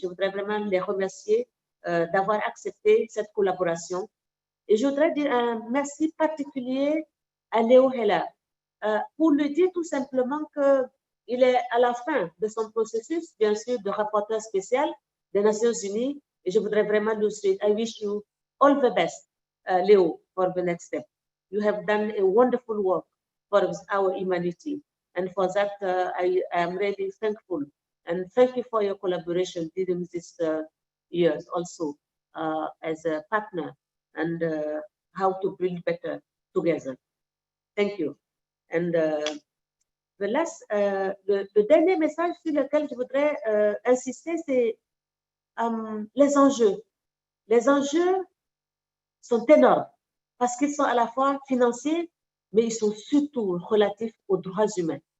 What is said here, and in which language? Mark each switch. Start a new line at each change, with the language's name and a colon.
French: Je voudrais vraiment les remercier d'avoir accepté cette collaboration. Et je voudrais dire un merci particulier à Léo Heller pour lui dire tout simplement qu'il est à la fin de son processus, bien sûr, de rapporteur spécial des Nations Unies. Et je voudrais vraiment lui souhaiter,
English: I wish you all the best, Leo, for the next step. You have done a wonderful work for our humanity. And for that, I am really thankful. And thank you for your collaboration during these years also as a partner and how to build better together. Thank you.
French: And le dernier message sur lequel je voudrais insister, c'est les enjeux. Les enjeux sont énormes parce qu'ils sont à la fois financiers, mais ils sont surtout relatifs aux droits humains.